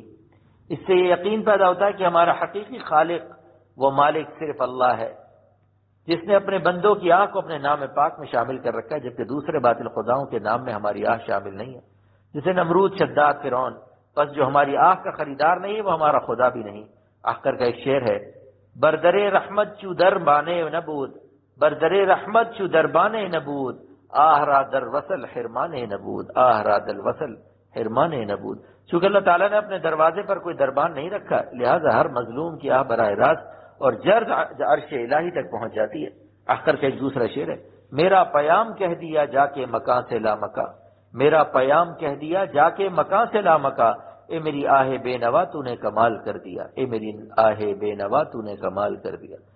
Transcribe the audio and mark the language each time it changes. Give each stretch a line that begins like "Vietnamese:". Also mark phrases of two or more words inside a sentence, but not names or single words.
Urdu: اس سے یہ یقین پیدا ہوتا ہے کہ ہمارا حقیقی خالق و مالک صرف اللہ ہے، جس نے اپنے بندوں کی آہ کو اپنے نام پاک میں شامل کر رکھا ہے، جبکہ دوسرے باطل خداؤں کے نام میں ہماری آہ شامل نہیں ہے، جسے نمرود، شداد، فرعون۔ بس جو ہماری آہ کا خریدار نہیں ہے وہ ہمارا خدا بھی نہیں۔ اخر کا ایک شعر ہے،
Persian: بردر رحمت چو در بانے نبود، بردر رحمت چو در بانے نبود، آہ را در وصل حرمانے نبود، آہ را در وصل حرمانے نبود۔
Urdu: چونکہ اللہ تعالیٰ نے اپنے دروازے پر کوئی دربان نہیں رکھا، لہذا ہر مظلوم کی آہ براہ راست اور جرد عرش الہی تک پہنچ جاتی ہے۔ آخر کا ایک دوسرا شعر ہے، میرا پیام کہہ دیا جا کے مکان سے لا مکا، میرا پیام کہہ دیا جا کے مکان سے لا مکا، اے میری آہ بے نوا تو نے کمال کر دیا، اے میری آہ بے نوا تو نے کمال کر دیا۔